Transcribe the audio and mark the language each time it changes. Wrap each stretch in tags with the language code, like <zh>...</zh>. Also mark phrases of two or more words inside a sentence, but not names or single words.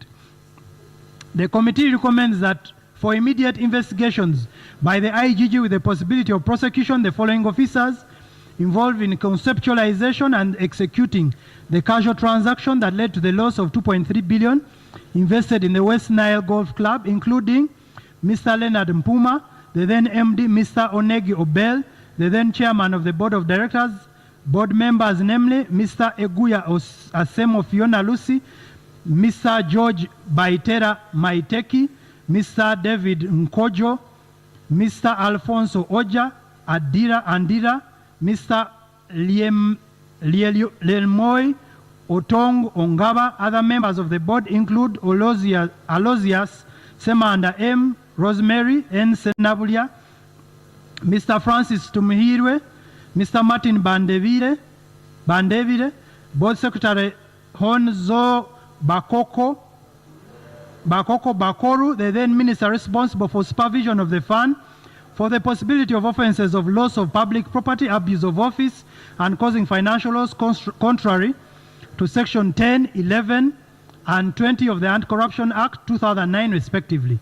<en>The committee recommends that for immediate investigations by the IGG with the possibility of prosecution, the following officers involved in conceptualization and executing the casual transaction that led to the loss of 2.3 billion invested in the West Nile Golf Club, including Mr. Leonard Mpuma, the then MD, Mr. Onegi Obel, the then chairman of the board of directors, board members namely Mr. Eguya Asemo Fiona Lucy, Mr. George Baitera Maiteki, Mr. David Nkojo, Mr. Alfonso Oja Andira, Mr. Lielmoy Otong Ongaba. Other members of the board include Alozias Semanda M, Rosemary N. Senabulia, Mr. Francis Tumihirwe, Mr. Martin Bandevire, Board Secretary Honzo Bakoru, the then minister responsible for supervision of the fund, for the possibility of offences of loss of public property, abuse of office, and causing financial loss contrary to Section 10, 11, and 20 of the Anti-Corruption Act 2009, respectively.</en>